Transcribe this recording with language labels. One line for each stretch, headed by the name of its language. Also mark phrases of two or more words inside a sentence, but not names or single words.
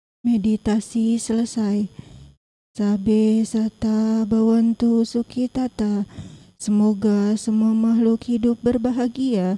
Indonesian: Meditasi selesai.
Pali: Sabe sata bawantu sukitata.
Indonesian: Semoga semua makhluk hidup berbahagia.